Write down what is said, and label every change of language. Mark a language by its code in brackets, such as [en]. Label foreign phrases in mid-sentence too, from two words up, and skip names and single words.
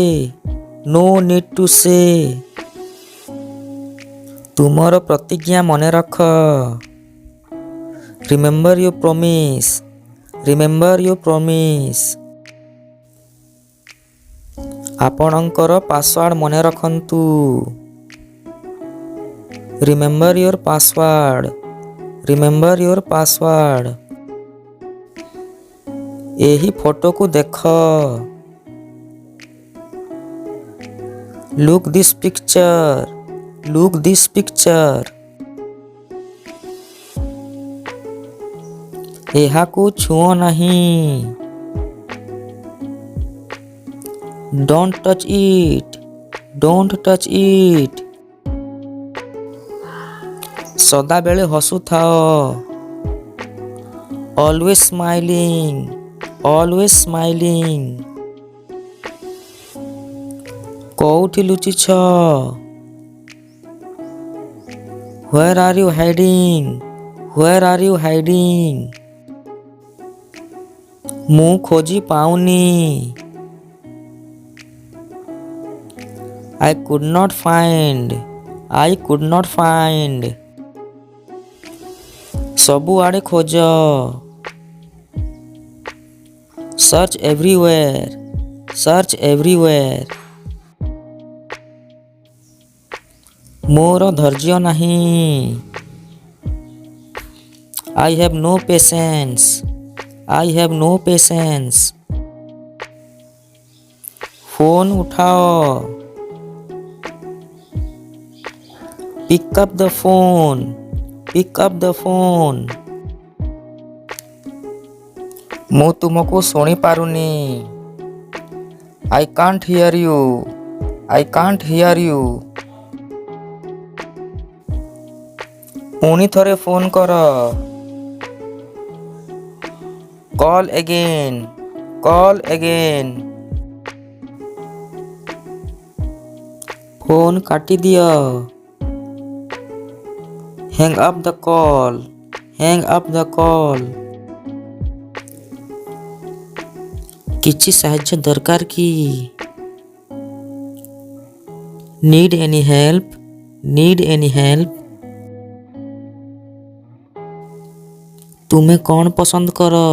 [en] No need to say. [or] ତୁମର ପ୍ରତିଜ୍ଞା ମନେ ରଖ। [en] Remember your promise. Remember your promise. [or] ଆପଣଙ୍କର ପାସୱାର୍ଡ ମନେ ରଖନ୍ତୁ। [en] Remember your password. Remember your password. [or] ଏହି ଫଟୋକୁ ଦେଖ। [en] Look this picture. Look this picture. [or] ଏହାକୁ ଛୁଅଁ ନାହିଁ। [en] Don't touch it. Don't touch it. [or] ସଦାବେଳେ ହସୁଥାଅ। [en] Always smiling. Always smiling. [or] କୋଉଠି ଲୁଚିଛ? [en] Where are you hiding? Where are you hiding? [or] ମୁଁ ଖୋଜି ପାଉନି। [en] I could not find. I could not find. [or] ସବୁଆଡ଼େ ଖୋଜ। [en] Search everywhere. Search everywhere. [or] ମୋର ଧୈର୍ଯ୍ୟ ନାହିଁ। [en] I have no patience. I have no patience. [or] ଫୋନ ଉଠାଅ। [en] Pick up the phone. Pick up the phone. [or] ମୁଁ ତୁମକୁ ଶୁଣିପାରୁନି। [en] I can't hear you. I can't hear you. [or] ପୁଣି ଥରେ ଫୋନ କର। [en] Call again. Call again. [or] ଫୋନ କାଟିଦିଅ। [en] Hang up the call. Hang up the call. [or] କିଛି ସାହାଯ୍ୟ ଦରକାର କି? [en] Need any help? Need any help? [or] ତୁମେ କ'ଣ ପସନ୍ଦ କର?